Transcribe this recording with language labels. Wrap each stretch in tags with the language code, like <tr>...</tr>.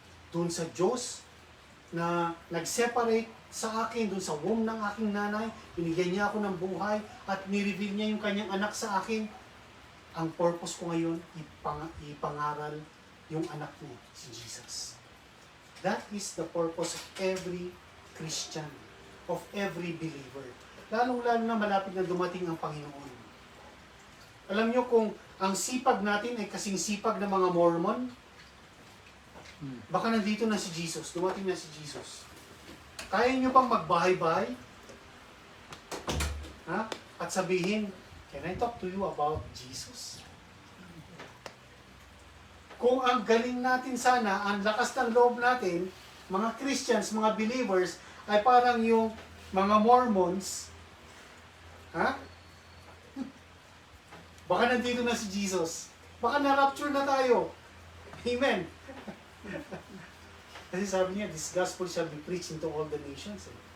<tl>Doon sa Diyos na nag-separate sa akin, doon sa womb ng aking nanay, binigyan niya ako ng buhay at nireveal niya yung kanyang anak sa akin. Ang purpose ko ngayon, ipangaral yung anak niya, si Jesus.</tl> <en>That is the purpose of every Christian, of every believer.</en> <tl>Lalong-lalo na malapit na dumating ang Panginoon. Alam niyo kung ang sipag natin ay kasing sipag ng mga Mormon, baka nandito na si Jesus, dumating na si Jesus. Kaya niyo bang magbahay-bahay? At sabihin,</tl> <en>can I talk to you about Jesus?</en> <tl>Kung ang galing natin sana, ang lakas ng loob natin, mga Christians, mga believers, ay parang yung mga Mormons, baka nandito na si Jesus. Baka na-rapture na tayo. Amen. Kasi sabi niya,</tl> <en>this gospel shall be preached into all the nations.</en>